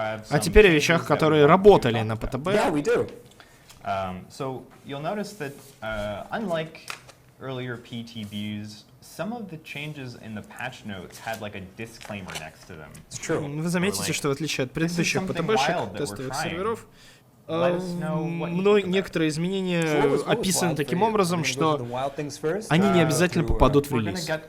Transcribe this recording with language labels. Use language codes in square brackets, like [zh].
[ru] А теперь о вещах, которые работали на PTB. [en] So you'll notice that unlike earlier PTBs, some of the changes in the patch notes had like a disclaimer next to them. It's true. [ru] Вы заметите, что в отличие от предыдущих PTB-шек, тестовых серверов, некоторые изменения описаны таким образом, что они не обязательно попадут в релиз.